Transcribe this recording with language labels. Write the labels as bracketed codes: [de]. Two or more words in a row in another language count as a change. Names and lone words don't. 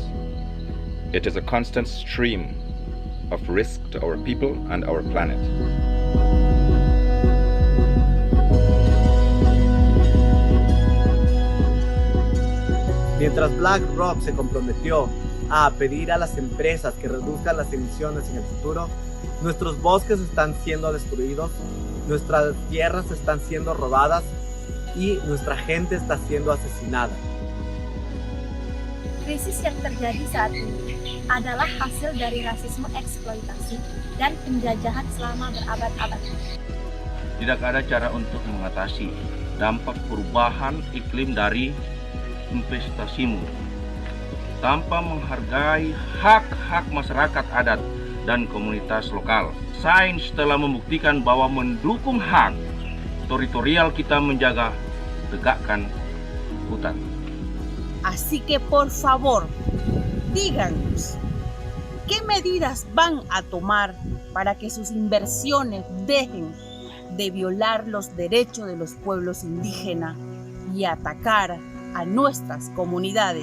[en] It is a constant stream of risk to our people and our planet. [es] Mientras BlackRock se comprometió a pedir a las empresas que reduzcan las emisiones en el futuro, nuestros bosques están siendo destruidos, nuestras tierras están siendo robadas y nuestra gente está siendo asesinada. [id] Krisis yang terjadi saat ini adalah hasil dari rasisme eksploitasi dan penjajahan selama berabad-abad. Tidak ada cara untuk mengatasi dampak perubahan iklim dari investasimu tanpa menghargai hak-hak masyarakat adat dan komunitas lokal. Sains telah membuktikan bahwa mendukung hak teritorial kita menjaga tegakkan hutan. [es] Así que por favor, díganos, ¿qué medidas van a tomar para que sus inversiones dejen de violar los derechos de los pueblos indígenas y atacar a nuestras comunidades?